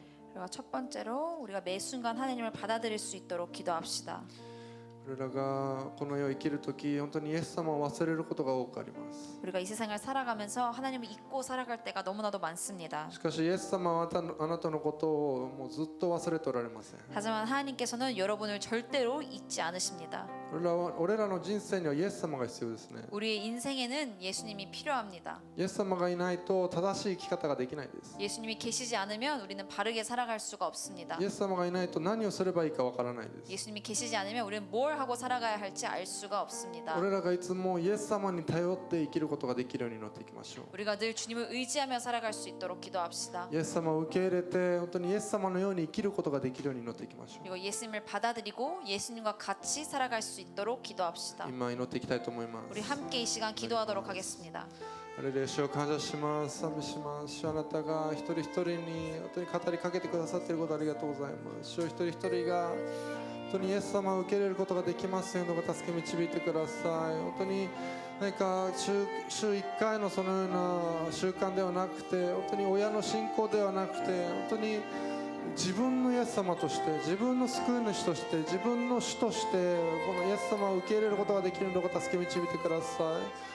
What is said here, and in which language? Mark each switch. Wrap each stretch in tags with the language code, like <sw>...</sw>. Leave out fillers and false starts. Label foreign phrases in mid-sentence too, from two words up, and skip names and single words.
<ko>그리고 첫 번째로 우리가 매 순간 하나님을 받아들일 수 있도록 기도합시다.</ko> <ja>俺らがこの世を生きるとき、本当にイエス様を忘れることが多くあります。</ja> <ko>우리가 이 세상을 살아가면서 하나님을 잊고 살아갈 때가 너무나도 많습니다.</ko> <ja>しかしイエス様はあなたのことをもうずっと忘れておられません。</ja> <ko>하지만 하나님께서는 여러분을 절대로 잊지 않으십니다.</ko> <ja>俺らの人生にはイエス様が必要ですね。</ja> <ko>우리의 인생에는 예수님이 필요합니다.</ko> <ja>イエス様がいないと正しい生き方ができないです。</ja> <ko>예수님이 계시지 않으면 우리는 바르게 살아갈 수가 없습니다.</ko> <ja>イエス様がいないと何をすればいいかわからないです。</ja> <ko>예수님이 계시지 않으면 우리는 뭘 하고 살아가야 할지 알 수가 없습니다.</ko> <ja>俺らがいつもイエス様に頼って生きることができるように祈っていきましょう。</ja> <ko>우리가 늘 주님을 의지하며 살아갈 수 있도록 기도합시다.</ko> <ja>イエス様を受け入れて本当にイエス様のように生きることができるように祈っていきましょう。</ja> <ko>그리고 예수님을 받아들이고 예수님과 같이 살아갈 수 있도록 기도합시다.</ko> <ja>今祈っていきたいと思います。</ja> <ko>우리 함께 이 시간 기도하도록 하겠습니다.</ko> <ja>ハレルヤ、主を感謝します。賛美します。主、あなたが一人一人に本当に語りかけてくださっていることありがとうございます。主、一人一人が本当にイエス様を受け入れることができますようにご助け導いてください。本当に何か週1回のそのような習慣ではなくて、本当に親の信仰ではなくて、本当に自分のイエス様として、自分の救い主として、自分の主としてこのイエス様を受け入れることができるのをご助け導いてください。</ja>